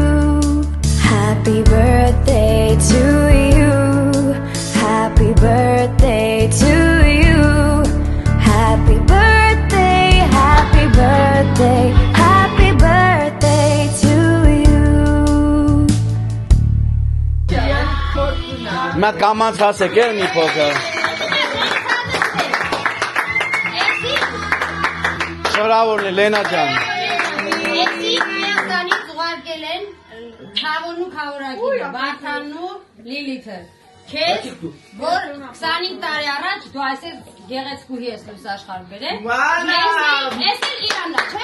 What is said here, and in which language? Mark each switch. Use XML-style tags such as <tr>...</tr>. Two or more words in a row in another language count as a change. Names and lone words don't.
<en>Happy birthday to you. Happy birthday to you. Happy birthday, happy birthday, happy birthday to you.</en> <hy>Մատ կամանց հասեք էլ մի փոքր։ Շնորհավորն է Լենա ջան։ Էսի Հայաստանից ուղարկել են Թավոնու խավորագիրը, Վարդանու Լիլիթը։ Քեզ, որ 25 տարի առաջ դու այսպես գեղեցկուհի ես լույս աշխարհ բերել։ Ես էլ Իրանա, չէ՞։</hy>